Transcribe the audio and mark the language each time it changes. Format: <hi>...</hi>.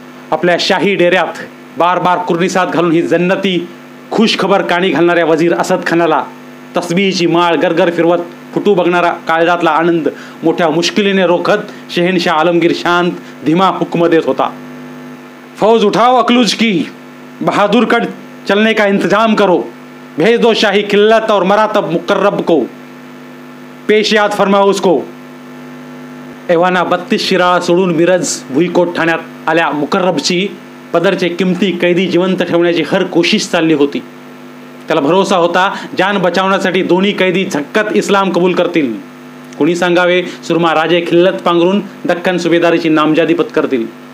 <mr>आपल्या शाही डेऱ्यात बार बार कुर्निसात घालून ही जन्नती खुश खबर काणी घालणाऱ्या वजीर असद खानाला तस्बीहीची माळ गरगर फिरवत फुटू बघणारा काळजातला आनंद मोठ्या मुश्किलीने रोखत शहनशाह आलमगीर शांत धीमा हुक्म देत होता.</mr> <hi>फौज उठाओ अकलूज की, बहादुर कड़ चलने का इंतजाम करो, भेज दो शाही खिल्लत और मरातब मुकर्रब को, पेश याद फरमाओ उसको.</hi> <mr>एव्हाना 32 शिराळा सोडून मिरज भुईकोट ठाण्यात आल्या मुकर्रबची पदरचे किमती कैदी जिवंत ठेवण्याची हर कोशिश चालली होती. त्याला भरोसा होता जान बचावण्यासाठी दोन्ही कैदी झक्कत इस्लाम कबूल करतील. कुणी सांगावे, सुरमा राजे खिल्लत पांघरून दख्खन सुभेदारीची नामजादी पत्करतील.</mr>